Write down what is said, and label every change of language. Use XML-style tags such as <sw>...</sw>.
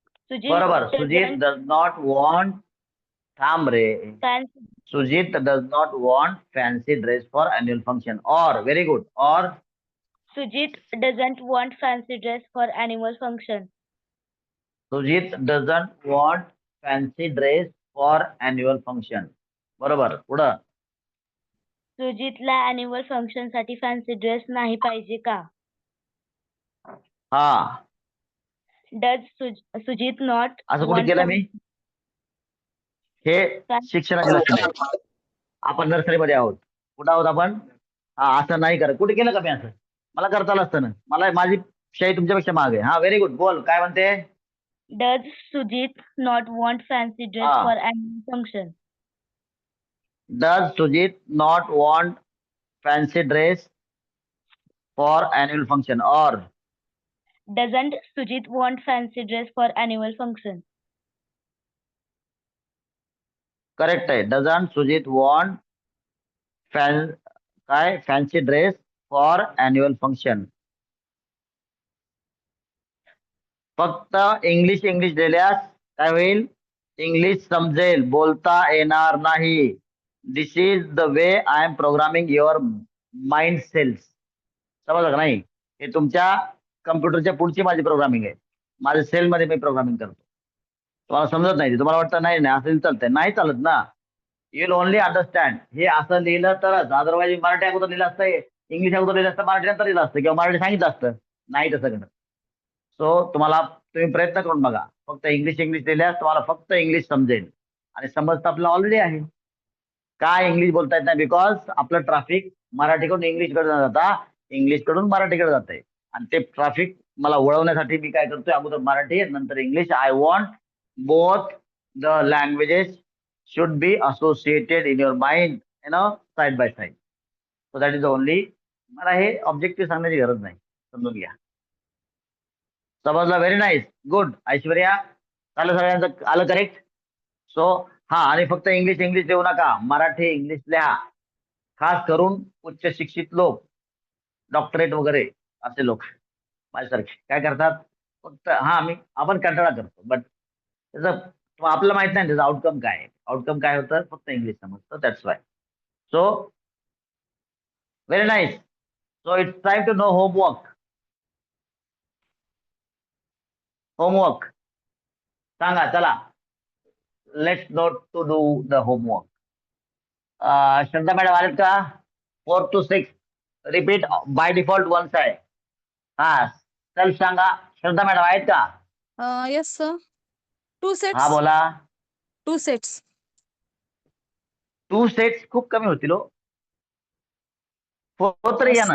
<en>Sujit</en> <mr>बरोबर. Sujit</mr> <en>doesn't does not want,</en> <mr>थांब रे,</mr> <en>fancy Sujit does not want fancy dress for annual function. और very good. Or Sujit doesn't want fancy dress for annual function. Sujit doesn't want fancy dress for annual function.</en> <mr>बरोबर. पुढं सुजितला annual function साठी fancy dress नाही पाहिजे का? हा</mr> <en>Does Sujit not</en> <mr>असं कुठे</mr> <en>want</en> <mr>केलं मी? हे शिक्षणाचे लक्षण आहे. आपण नर्सरीमध्ये आहोत. कुठं आहोत आपण? हा असं नाही करत. कुठे केलं का मी असं? मला करता आलं असतं ना. मला माझी शाही तुमच्यापेक्षा मागे. हा</mr> <en>Very good.</en> <mr>बोल काय म्हणते?</mr> <en>Does Sujit not want fancy dress Ah. for annual function? Does Sujit not want fancy dress for annual function. Or Doesn't Sujit want fancy dress for annual function?</en> <mr>Correct आहे.</mr> <en>Doesn't Sujit want काय fancy dress for annual function.</en> <mr>फक्त English दिल्यास काय होईल? English समजेल, बोलता येणार नाही.</mr> <en>This is the way I am programming your mind cells.</en> <mr>समजलं का नाही? हे तुमच्या कम्प्युटरच्या पुढची माझी प्रोग्रामिंग आहे. माझ्या सेलमध्ये मी प्रोग्रामिंग करतो. तुम्हाला समजत नाही. तुम्हाला वाटतं नाही नाही असं चालतंय. नाही चालत ना.</mr> <en>You will only understand.</en> <mr>हे असं लिहिलं तरच. अदरवाईज मराठी अगोदर लिहिलं असतं, इंग्लिश अगोदर लिहिलं असतं, मराठी नंतर लिहिलं असतं किंवा मराठी सांगितलं असतं. नाही तसं करत. सो तुम्ही प्रयत्न करून बघा. फक्त इंग्लिश लिहिल्यास तुम्हाला फक्त इंग्लिश समजेल. आणि समजतं आपलं ऑलरेडी आहे. काय इंग्लिश बोलता येत नाही? बिकॉज आपलं ट्रॅफिक मराठीकडून इंग्लिशकडे जाता, इंग्लिशकडून मराठीकडे जाते. आणि ते ट्रॅफिक मला वळवण्यासाठी मी काय करतोय? अगोदर मराठी नंतर English.</mr> <en>I want both the languages should be associated in your mind, side by side. So that is the only.</en> <mr>मला हे ऑब्जेक्टिव्ह सांगण्याची गरज नाही. समजून घ्या. समजलं?</mr> <en>Very nice. Good.</en> <mr>ऐश्वर्या चालू सगळ्यांचं आलं करेक्ट. सो हा आणि फक्त इंग्लिश देऊ नका. मराठी इंग्लिश लिहा. खास करून उच्च शिक्षित लोक, डॉक्टरेट वगैरे असे लोक माझ्यासारखे काय करतात फक्त आपण कंटाळा करतो बट त्याचं आपल्याला माहित नाही त्याचं आउटकम काय आहे. आउटकम काय होतं फक्त इंग्लिश समजतं</mr> <en>That's why. So very nice. So it's time to know homework</en> <mr>सांगा चला.</mr> <en>Let's note to do the homework.</en> <mr>Shraddha madam आलेत का?</mr> <en>4 to 6 repeat by default once</en> <mr>आहे. चल सांगा श्रद्धा मॅडम आहेत का?</mr> <en>Yes sir. 2</en> <mr>हा</mr> <en>sets.</en> <mr>बोला.</mr> <en>2 sets.</en> <mr>2 सेट्स खूप कमी होतील हो. 4 तरी या ना.</mr>